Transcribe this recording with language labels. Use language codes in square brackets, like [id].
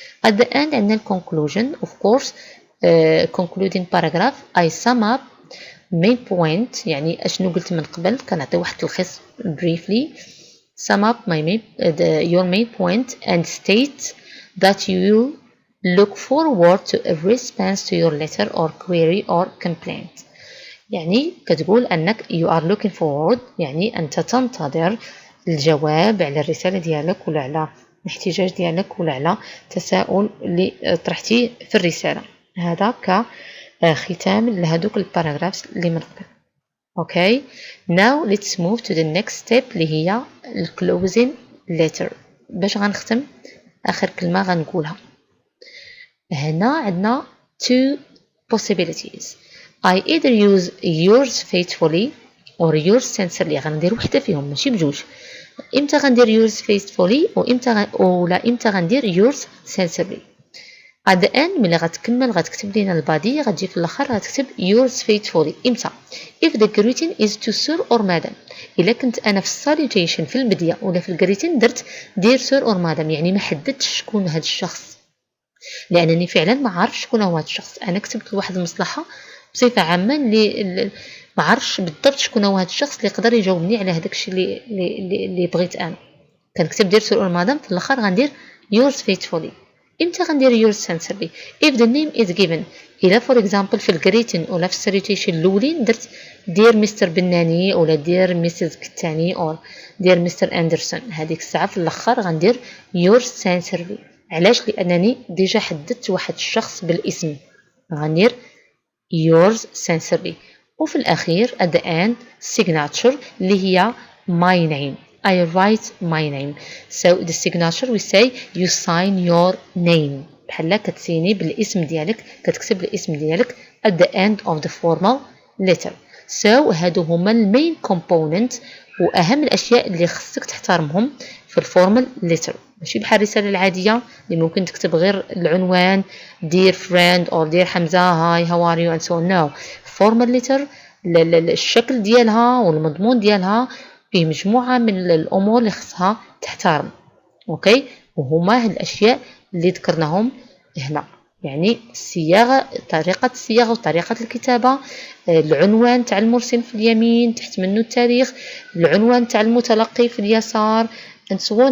[en] At the end [ar] عندنا [en] conclusion of course. Concluding paragraph I sum up main point، [ar] يعني اشنو قلت من قبل، كنعطي واحد التلخيص [en] briefly. Sum up your main point and state that you look forward to a response to your letter or query or complaint. [ar] يعني كتقول أنك [en] you are looking forward، [ar] يعني أنت تنتظر الجواب على الرسالة ديالك ولا على الاحتجاج ديالك ولا على تساؤل اللي طرحتيه في الرسالة. هذا كختام لهذوك الباراجرافز اللي من قبل. [en] Okay. Now let's move to the next step [ar] اللي هي [en] closing letter. [ar] باش غنختم آخر كلمة غنقولها. هنا عندنا [en] two possibilities. I either use yours faithfully or yours sincerely. [ar] غندير وحدة فيهم ماشي بجوج. امتى غندير [en] yours faithfully [ar] ولا امتى غندير [en] yours sincerely. [ar] at the end ملي غتكمل غتكتب لينا البادي، غتجي في الاخر غتكتب [en] yours faithfully. [ar] امتى؟ [en] if the greeting is to sir or madam. [ar] الا كنت انا في salutation في البدايه ولا في الجريتين درت [en] dear sir or madam، [ar] يعني ما حددتش شكون هذا الشخص، لانني فعلا ما عارفش شكون هو هذا الشخص. انا كتبت لواحد المصلحه بصفه عامه اللي ما عارفش بالضبط شكون هو هذا الشخص اللي يقدر يجاوبني على هذاك الشيء اللي بغيت انا. [en] كنكتب dear sir or madam، [ar] في الاخر غندير [en] yours faithfully. [ar] امتى غندير [en] yours sincerely؟ if the name is given. [ar] الى for example في الجريتين ولا في السالوتيشن الاولين درت [en] dear Mr بناني [ar] ولا [en] dear Mrs كتاني or dear Mr Anderson، [ar] هذيك الساعه في الاخر غندير [en] yours sincerely. [ar] علاش؟ لانني ديجا حددت واحد الشخص بالاسم، غندير [en] yours sincerely. [ar] وفي الاخير [en] at the end signature [ar] اللي هي [en] my name. I write my name. So the signature we say you sign your name. [ar] بحال كتسيني بالاسم ديالك، كتكتب الاسم ديالك [en] at the end of the formal letter. [ar] So هادو هما المين component واهم الاشياء اللي خصك تحترمهم في الفورمال letter. ماشي بحال الرساله العاديه اللي ممكن تكتب غير العنوان [en] dear friend [ar] or dear حمزه [en] hi how are you and so on. [ar] No, formal letter الشكل ديالها والمضمون ديالها فيه مجموعة من الأمور اللي خصها تحترم. أوكي. وهما هاد الأشياء اللي ذكرناهم هنا، يعني الصياغة، طريقة الصياغة وطريقة الكتابة، العنوان تاع المرسل في اليمين تحت منه التاريخ، العنوان تاع المتلقي في اليسار [en] and so on.